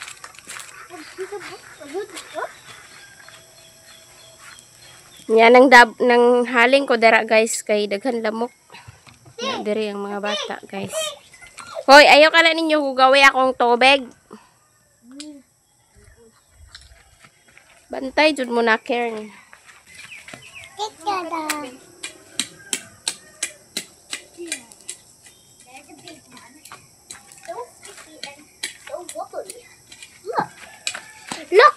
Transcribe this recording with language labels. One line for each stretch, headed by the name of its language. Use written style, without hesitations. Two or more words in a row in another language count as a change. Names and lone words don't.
Cebuano: Yan nang haling ko dara, guys, kay daghan lamok. Na diri ang mga bata, guys. Hoy, ayaw ka na ninyo hugawi akong tubig. Bantay jud mo na, Karen. Ikada. Look.